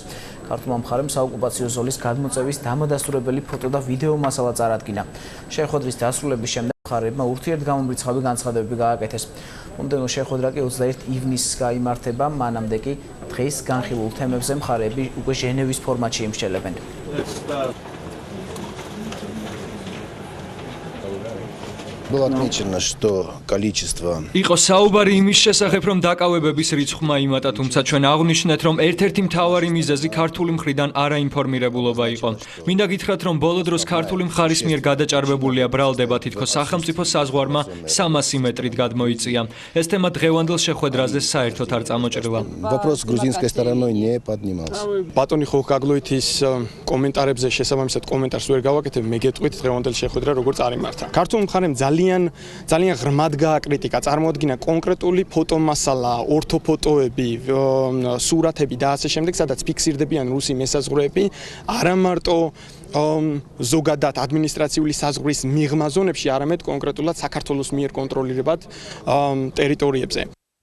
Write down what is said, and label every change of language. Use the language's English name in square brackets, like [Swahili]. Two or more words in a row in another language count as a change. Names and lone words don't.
[Georgian] ქართულმა მხარემ საოკუპაციო ზოლის გადმოწევის დამადასტურებელი ფოტო და ვიდეო მასალა წარადგინა. შეხვედრის დასრულების შემდეგ მხარეებმა ურთიერთგამომრიცხავი განცხადებები გააკეთეს. მომდევნო შეხვედრა კი 21 ივნისს გაიმართება, მანამდე კი დღეს განხილულ თემებზე მხარეები უკვე ჟენევის ფორმატში იმსჯელებენ. [Russian] Было отмечено, что количество [Georgian] იყო საუბარი იმის შესახებ, რომ დაკავებების რიცხვმა იმატა, თუმცა ჩვენ აღვნიშნეთ, რომ ერთ-ერთი მთავარი მიზეზი ქართული მხრიდან არაინფორმირებულობა იყო. მინდა გითხრათ, რომ ბოლო დროს ქართული მხარის მიერ გადაჭარბებულია ბრალდება, თითქოს სახელმწიფო საზღვარმა 300 მეტრით გადმოიწია. ეს თემა დღევანდელ შეხვედრაზე საერთოდ არ წამოჭრილა. [Russian] вопрос грузинской стороной не поднимался. [Georgian] ბატონი ხოხგაგლოითის კომენტარებზე შესაბამისად კომენტარს ვერ გავაკეთებ, მე გეტყვით დღევანდელ შეხვედრა როგორ წარიმართა. ქართულ მხარემ ძალიან ღრმად გააკრიტიკა, წარმოადგინა კონკრეტული ფოტომასალა, ორთოფოტოები, სურათები და ასე შემდეგ, სადაც ფიქსირდებიან რუსი მესაზღვრეები, არა მარტო ზოგადად ადმინისტრაციული საზღვრის მიღმა ზონებში, არამედ კონკრეტულად საქართველოს მიერ კონტროლირებად ტერიტორიებზე.